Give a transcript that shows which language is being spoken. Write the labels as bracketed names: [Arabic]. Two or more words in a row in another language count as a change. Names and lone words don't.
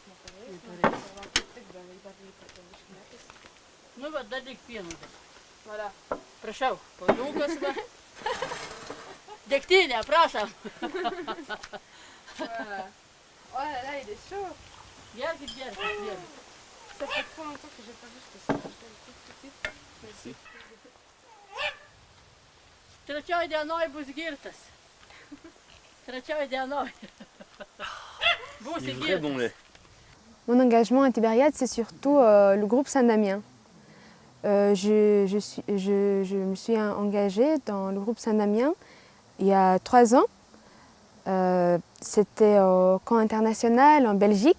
[Lithuanian] Va, kaip tik gal dar reikia išmėtis. Nu, va, dar reik pienų. Valia. Prašau, padukas va. Degtinė, prašom. O, leidai, šiau. Gerkit. [French] Ça fait trop longtemps que j'ai pas vu ce que c'est. [Lithuanian] Trečioj dienoj bus girtas. Trečioj dienoj. Būsi girtas. [French] Mon engagement à Tibériade, c'est surtout le groupe Saint-Damien. Je me suis engagée dans le groupe Saint-Damien il y a 3 ans. C'était au camp international en Belgique.